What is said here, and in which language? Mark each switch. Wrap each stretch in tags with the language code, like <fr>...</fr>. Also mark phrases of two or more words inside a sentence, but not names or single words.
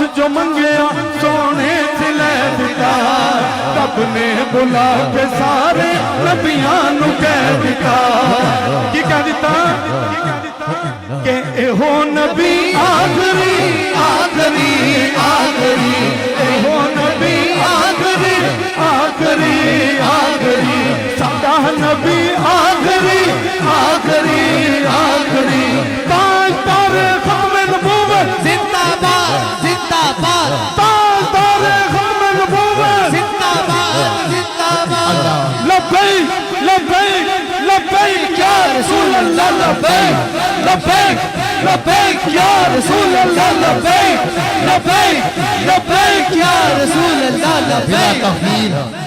<pa>جو منگیا سوہنے صلے دتا رب نے بلا کے سارے نبیاں نوں کہہ دتا کی کہہ دتا کہ ایہو نبی آخری آخری آخری ایہو نبی آخری آخری آخری سب کا نبی آخری آخری آخری تاجدار ختم نبوت زندہ باد زندہ باد تاجدار ختم نبوت زندہ باد زندہ باد</pa> <ar>لبيك لبيك لبيك يا رسول الله لبيك لبيك لبيك يا رسول الله لبيك لبيك لبيك يا رسول الله لبيك.</ar>